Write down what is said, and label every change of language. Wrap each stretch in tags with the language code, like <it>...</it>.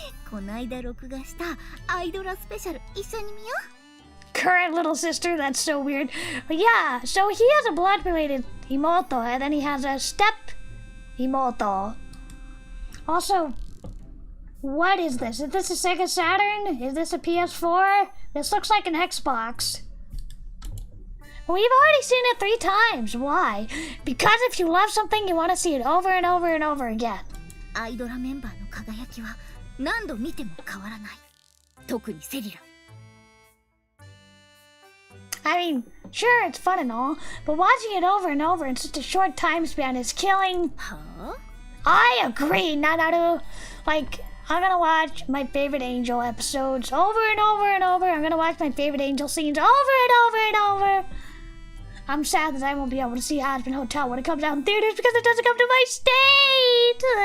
<ja>こないだ録画したアイドラスペシャル一緒に見よう.</ja> <en>Current little sister, that's so weird. Yeah, so he has a blood-related imoto, and then he has a step imoto. Also, what is this? Is this a Sega Saturn? Is this a PS4? This looks like an Xbox. We've already seen it 3 times. Why? Because if you love something, you want to see it over and over and over again.</en> <ja>アイドラメンバーの輝きは何度見ても変わらない。特にセリラ。</ja> <en>I mean, sure, it's fun and all, but watching it over and over in such a short time span is killing. Huh? I agree, Nanaru. Like, I'm gonna watch my favorite Angel episodes over and over and over. I'm gonna watch my favorite Angel scenes over and over and over. I'm sad that I won't be able to see Husband Hotel when it comes out in theaters because it doesn't come to my state.</en>